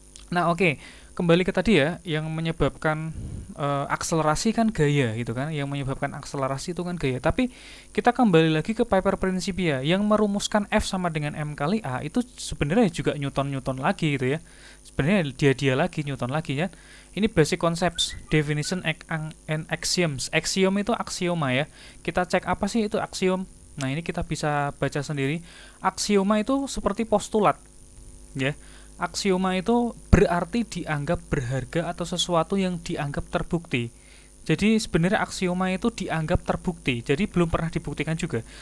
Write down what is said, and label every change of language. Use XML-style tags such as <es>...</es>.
<id>Nah, oke, kembali ke tadi ya, yang menyebabkan akselerasi kan gaya gitu kan, yang menyebabkan akselerasi itu kan gaya. Tapi kita kembali lagi ke paper Principia yang merumuskan F sama dengan M kali A, itu sebenarnya juga Newton lagi gitu ya. Sebenarnya dia lagi Newton lagi ya. Ini</id> <en>basic concepts, definition and axioms.</en> <id>Axiom itu aksioma ya. Kita cek apa sih itu aksiom. Nah, ini kita bisa baca sendiri. Aksioma itu seperti postulat ya. Aksioma itu berarti dianggap berharga atau sesuatu yang dianggap terbukti. Jadi sebenarnya aksioma itu dianggap terbukti, jadi belum pernah dibuktikan juga.</id>